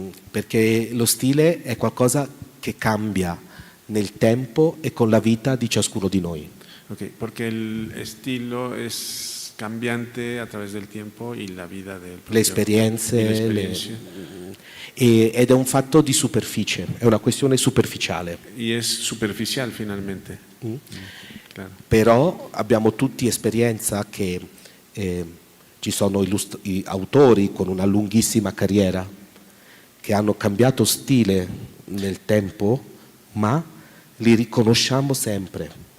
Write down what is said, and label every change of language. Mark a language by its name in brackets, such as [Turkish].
[Italian] Perché lo stile è qualcosa che cambia nel tempo e con la vita di ciascuno di noi. [Spanish] Okay, porque el estilo es cambiante a través del tiempo y la vida del propio, [Italian] le esperienze, ed è un fatto di superficie, è una questione superficiale. [Spanish] Y es superficial finalmente. Claro. [Italian] Però abbiamo tutti esperienza che ci sono autori con una lunghissima carriera che hanno cambiato stile nel tempo, ma li riconosciamo sempre.